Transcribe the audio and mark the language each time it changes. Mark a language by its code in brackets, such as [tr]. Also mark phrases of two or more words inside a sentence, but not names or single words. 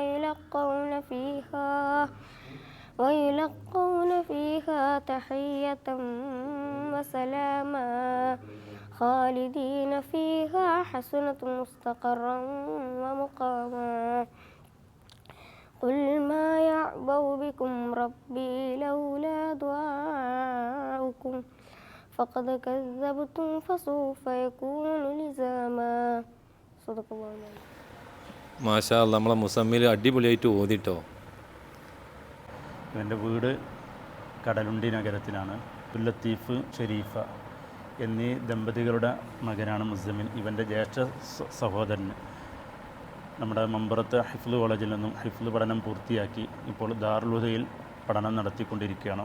[ar] ويلقون فيها تحية وسلاما خالدين فيها حسنة مستقرا ومقاما قل ما يعبأ بكم ربي لولا دعاؤكم فقد كذبتم فسوف يكون لزاما صدق الله العظيم. ما شاء الله. [ml] നമ്മളെ മുസമ്മിൽ അടിപൊളിയായിട്ട് ഓതിട്ടോ. എൻ്റെ വീട് കടലുണ്ടി നഗരത്തിലാണ്. അബ്ദുൽ ലത്തീഫ് ഷെരീഫ എന്നീ ദമ്പതികളുടെ മകനാണ് മുസമ്മിൽ. ഇവൻ്റെ ജ്യേഷ്ഠ സഹോദരൻ നമ്മുടെ മമ്പറത്ത് ഹിഫ്ള് കോളേജിൽ നിന്നും ഹിഫ്ള് പഠനം പൂർത്തിയാക്കി ഇപ്പോൾ ദാറുൽ ഹുദയിൽ പഠനം നടത്തിക്കൊണ്ടിരിക്കുകയാണ്.